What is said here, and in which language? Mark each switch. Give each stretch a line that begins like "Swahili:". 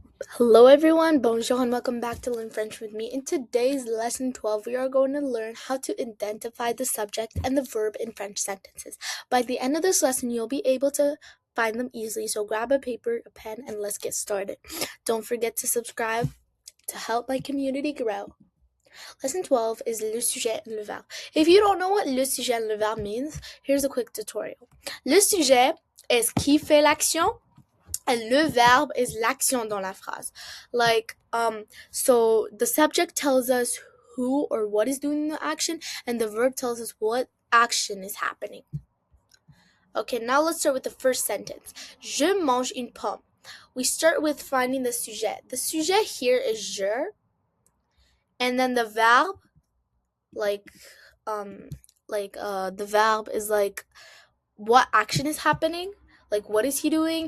English: Hello everyone, bonjour and welcome back to Learn French with me. In today's lesson 12, we are going to learn how to identify the subject and the verb in French sentences. By the end of this lesson, you'll be able to find them easily, so grab a paper, a pen, and let's get started. Don't forget to subscribe to help my community grow. Lesson 12 is le sujet et le verbe. If you don't know what le sujet et le verbe means, here's a quick tutorial.
French: Le sujet is qui fait l'action. And le verbe is l'action dans la phrase.
English: So the subject tells us who or what is doing the action, and the verb tells us what action is happening. Okay, now let's start with the first sentence.
French: Je mange une pomme.
English: We start with finding the sujet. The sujet here is je, and then the verb, the verb is like what action is happening. Like, what is he doing?